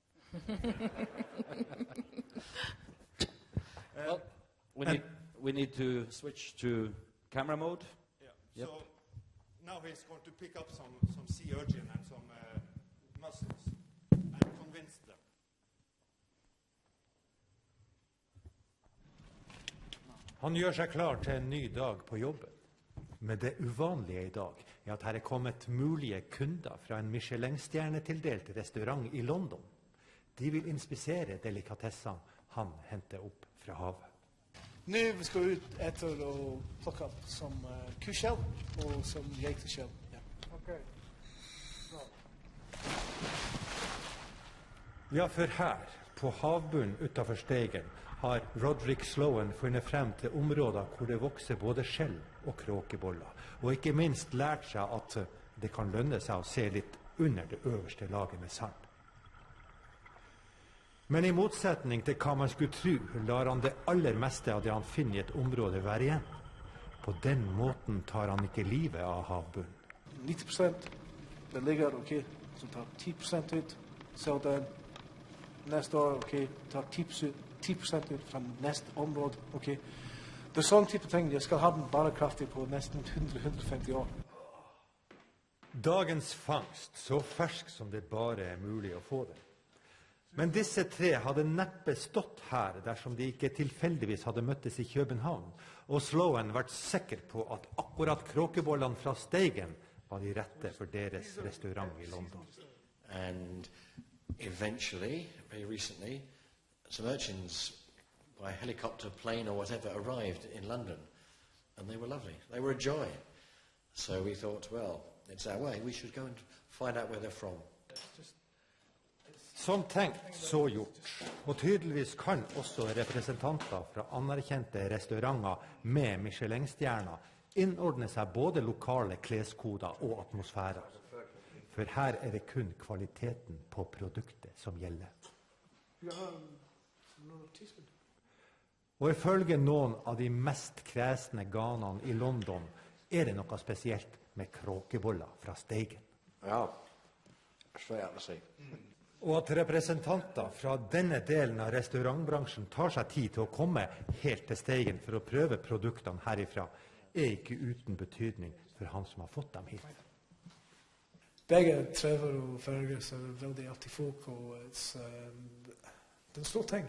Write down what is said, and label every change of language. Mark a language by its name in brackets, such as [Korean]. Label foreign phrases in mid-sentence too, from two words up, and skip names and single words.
[English] Well, we need to switch to camera mode. Yeah. Yep. So now he's going to pick up some sea urchin and some mussels and convince them. [Norwegian] Han gjør seg klar til en ny dag på jobben. Men det uvanlige i dag er at her er kommet mulige kunder fra en Michelin-stjernetildelt restaurant i London. De vil inspisere delikatessene han henter opp fra havet. [Swedish] Nu vi ska ut efter och plocka upp som kuskjell och som geiteskjell. Ja. Okej. [Norwegian] Ja, for her, på havbunnen utenfor Steigen, har Roderick Sloan funnet frem til områder hvor det vokser både skjell og kråkeboller, og ikke minst lært seg at det kan lønne seg å se litt under det øverste laget med sand. Men i motsetning til hva man skulle tro, lar han det aller meste av det han finner i et område være igjen. På den måten tar han ikke livet av havbunnen. [Swedish] 90%, det ligger okej, så tar 10% ut, så den nästa år okej, tar 10% ut från nästa område, okej. Det är sån typ av ting, jag ska ha den bärkraftig på nästan 100-150 år. [Norwegian] Dagens fangst, så fersk som det bare er mulig å få det. Men disse 3 hadde neppe stått her dersom de ikke tilfeldigvis hadde møttes i København, og Sloan vært sikker på at akkurat kråkebollene fra Steigen var de rette for deres restaurant i London. [English] And eventually, very recently, some urchins by helicopter, plane or whatever arrived in London, and they were lovely. They were a joy. So we thought, well, it's our way. We should go and find out where they're from. [Norwegian] Som tenkt, så gjort. Og tydeligvis kan også representanter fra anerkjente restauranter med Michelin-stjerner innordne seg både lokale kleskoder og atmosfærer. For her det kun kvaliteten på produktet som gjelder. Og ifølge noen av de mest kresne ganene I London det noe spesielt med kråkeboller fra Steigen. Ja, [English] straight out to sea. [Norwegian] Og at representanter fra denne delen av restaurantbransjen tar seg tid til å komme helt til Steigen for å prøve produktene herifra, ikke uten betydning for han som har fått dem hit. Begge Trevor og Fergus veldig artige folk, og det en stor ting.